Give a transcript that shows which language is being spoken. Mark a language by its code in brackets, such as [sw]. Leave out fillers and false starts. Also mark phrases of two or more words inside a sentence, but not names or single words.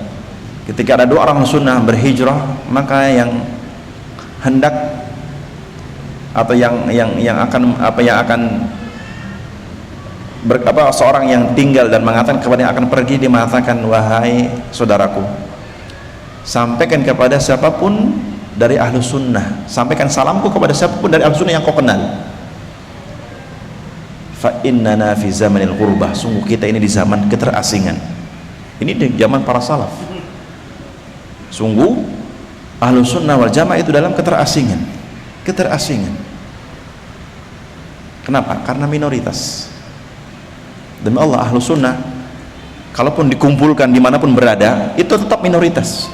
[id] Ketika ada 2 orang sunnah berhijrah, maka yang hendak atau yang akan seorang yang tinggal dan mengatakan kepada yang akan pergi, dia mengatakan, wahai saudaraku, sampaikan kepada siapapun dari [ar] أهل السنة, [id] sampaikan salamku kepada siapapun dari [ar] أهل السنة [id] yang kau kenal. [ar] فَإِنَّنَا فِي زَمَنِ الْغُرْبَةِ, [id] sungguh kita ini di zaman keterasingan. Ini di zaman para salaf. Sungguh [ar] أهل السنة والجماعة [id] itu dalam keterasingan. Kenapa? Karena minoritas. Demi Allah, [ar] أهل السنة [id] kalaupun dikumpulkan dimanapun berada, itu tetap minoritas.